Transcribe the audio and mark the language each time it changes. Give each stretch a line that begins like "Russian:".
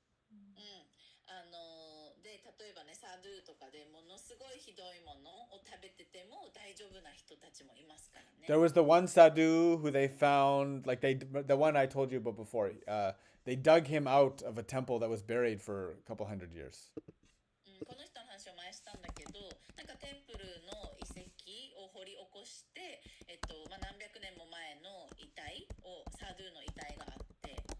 Japanese: うん、で例えばね、サドゥとかでものすごいひどいものを食べてても大丈夫な人たちもいますからね。
English: There was the one sadhu who they found, like the one I told you about before. They dug him out of a temple that was buried for a couple hundred years.
Japanese: うん、この人の話を前したんだけど、なんかテンプルの遺跡を掘り起こして、まあ、何百年も前の遺体を、サドゥの遺体があって、